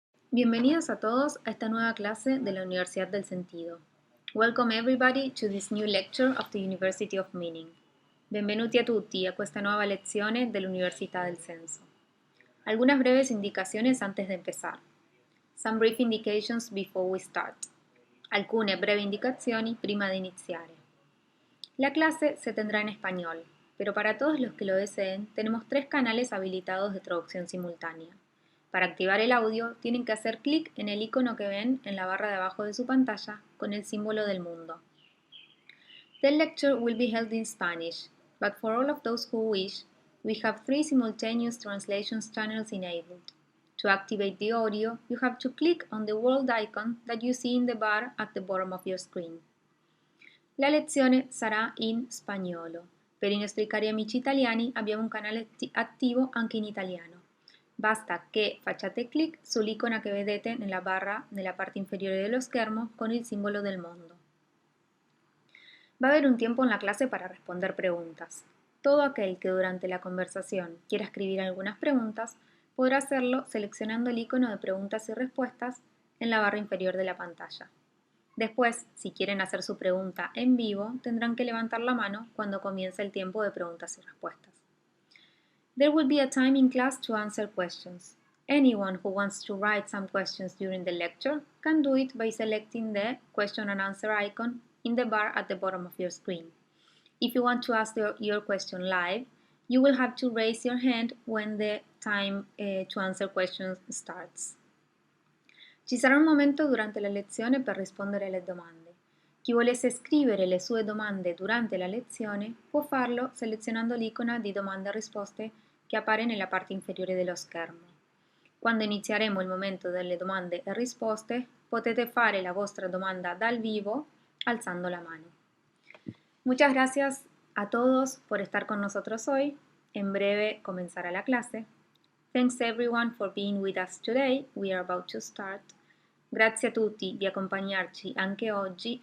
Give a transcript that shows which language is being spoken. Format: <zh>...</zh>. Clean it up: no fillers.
<es>Bienvenidos a todos a esta nueva clase de la Universidad del Sentido.</es> <en>Welcome everybody to this new lecture of the University of Meaning.</en> <it>Benvenuti a tutti a questa nuova lezione dell'Università del Senso.</it> <es>Algunas breves indicaciones antes de empezar.</es> <en>Some brief indications before we start.</en> <it>Alcune brevi indicazioni prima di iniziare.</it> <es>La clase se tendrá en español, pero para todos los que lo deseen tenemos 3 canales habilitados de traducción simultánea. Para activar el audio, tienen que hacer clic en el icono que ven en la barra de abajo de su pantalla con el símbolo del mundo.</es> <en>The lecture will be held in Spanish, but for all of those who wish, we have 3 simultaneous translations channels enabled. To activate the audio, you have to click on the world icon that you see in the bar at the bottom of your screen.</en> <it>La lezione sarà in spagnolo. Per i nostri cari amici italiani abbiamo un canale attivo anche in italiano. Basta che facciate clic sull'icona che vedete nella barra nella parte inferiore dello schermo con il simbolo del mondo.</it> <es>Va a haber un tiempo en la clase para responder preguntas. Todo aquel que durante la conversación quiera escribir algunas preguntas podrá hacerlo seleccionando el icono de preguntas y respuestas en la barra inferior de la pantalla. Después, si quieren hacer su pregunta en vivo, tendrán que levantar la mano cuando comience el tiempo de preguntas y respuestas.</es> <en>There will be a time in class to answer questions. Anyone who wants to write some questions during the lecture can do it by selecting the question and answer icon in the bar at the bottom of your screen. If you want to ask your question live, you will have to raise your hand when the time to answer questions starts.</en> <it>Ci sarà un momento durante la lezione per rispondere alle domande. Chi volesse scrivere le sue domande durante la lezione può farlo selezionando l'icona di domande e risposte che appare nella parte inferiore dello schermo. Quando inizieremo il momento delle domande e risposte, potete fare la vostra domanda dal vivo alzando la mano.</it> <es>Muchas gracias a todos por estar con nosotros hoy. En breve comenzará la clase.</es> <en>Thanks everyone for being with us today. We are about to start.</en> <it>Grazie a tutti di accompagnarci anche oggi.</it>